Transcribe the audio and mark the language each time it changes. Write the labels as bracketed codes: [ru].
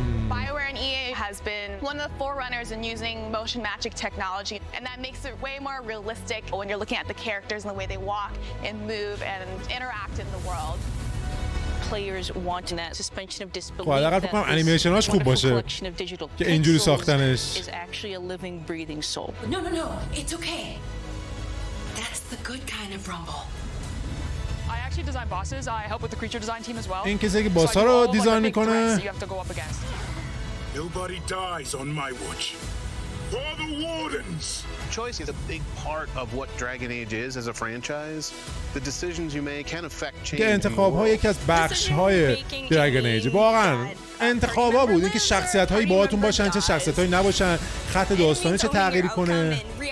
[en] BioWare and EA has been one of the forerunners in using motion matching technology, and that makes it way more realistic when you're looking at the characters and the way they walk and move and interact in the world. Players want that suspension of disbelief. [fa] حداقل فکر کنم انیمیشناش خوب باشه که اینجوری ساختنش. [en] Is actually a living, breathing soul. No, it's okay. That's the good kind of rumble. I actually design bosses. I help with the creature design team as well. [fa] این کسی که باسا رو دیزاین میکنه. [en] Nobody dies on my watch. For the Wardens. Choice is a big part of what Dragon Age is as a franchise. The decisions you make can affect change. [fa] که انتخاب‌ها یکی از بخش‌های دراگون ایج. واقعاً انتخاب‌ها بود اینکه شخصیت‌هایی باهاتون باشن چه شخصیت‌هایی نباشن، خط داستانی چه تغییری کنه.